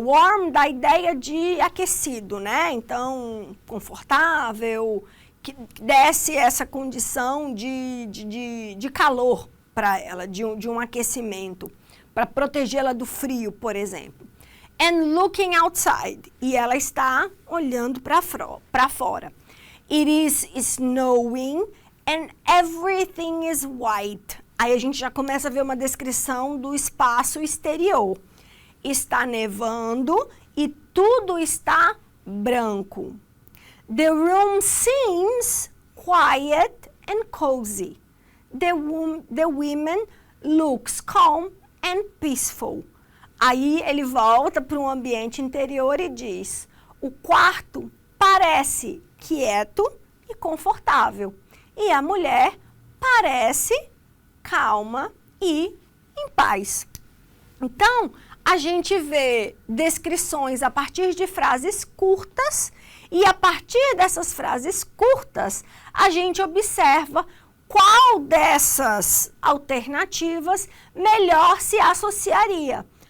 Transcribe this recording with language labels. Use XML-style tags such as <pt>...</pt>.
<pt>Warm dá a ideia de aquecido, né? Então, confortável, que desse essa condição de calor para ela, de um aquecimento, para protegê-la do frio, por exemplo.</pt> <en>And looking outside.</en> <pt>E ela está olhando para fora.</pt> <en>It is snowing and everything is white.</en> <pt>Aí a gente já começa a ver uma descrição do espaço exterior. Está nevando e tudo está branco.</pt> <en>The room seems quiet and cozy. The woman looks calm and peaceful.</en> <pt>Aí ele volta para um ambiente interior e diz: o quarto parece quieto e confortável. E a mulher parece calma e em paz. Então, a gente vê descrições a partir de frases curtas e a partir dessas frases curtas, a gente observa qual dessas alternativas melhor se associaria.</pt>